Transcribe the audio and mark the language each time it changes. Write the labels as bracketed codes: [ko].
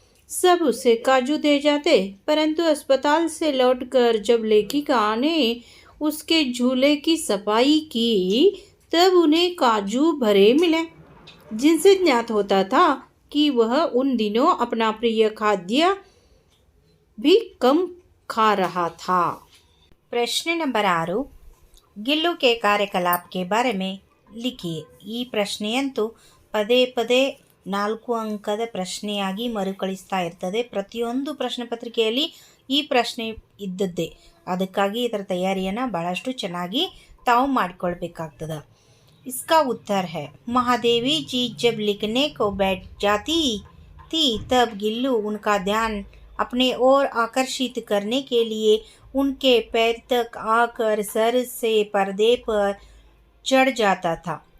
[hi] सब उसे काजू दे जाते, परंतु अस्पताल से लौटकर जब लेखिका ने उसके झूले की सफाई की तब उन्हें काजू भरे मिले, जिनसे ज्ञात होता था कि वह उन दिनों अपना प्रिय खाद्य भी कम खा रहा था. प्रश्न नंबर 6, गिल्लू के कार्यकलाप के बारे में लिखिए. [kn] ಈ ಪ್ರಶ್ನೆಯಂತೂ ಪದೇ ಪದೇ 4 ಅಂಕದ ಪ್ರಶ್ನೆಯಾಗಿ ಮರುಕಳಿಸ್ತಾ ಇರ್ತದೆ. ಪ್ರತಿಯೊಂದು ಪ್ರಶ್ನೆ ಪತ್ರಿಕೆಯಲ್ಲಿ ಈ ಪ್ರಶ್ನೆ ಇದ್ದದ್ದೇ. ಅದಕ್ಕಾಗಿ ಇದರ ತಯಾರಿಯನ್ನು ಭಾಳಷ್ಟು ಚೆನ್ನಾಗಿ ತಾವು ಮಾಡಿಕೊಳ್ಬೇಕಾಗ್ತದೆ. [hi] इसका उत्तर है, महादेवी जी जब लिखने को बैठ जाती थी तब गिल्लू उनका ध्यान अपने ओर आकर्षित करने के लिए उनके पैर तक आकर सर से पर्दे पर चढ़ जाता था.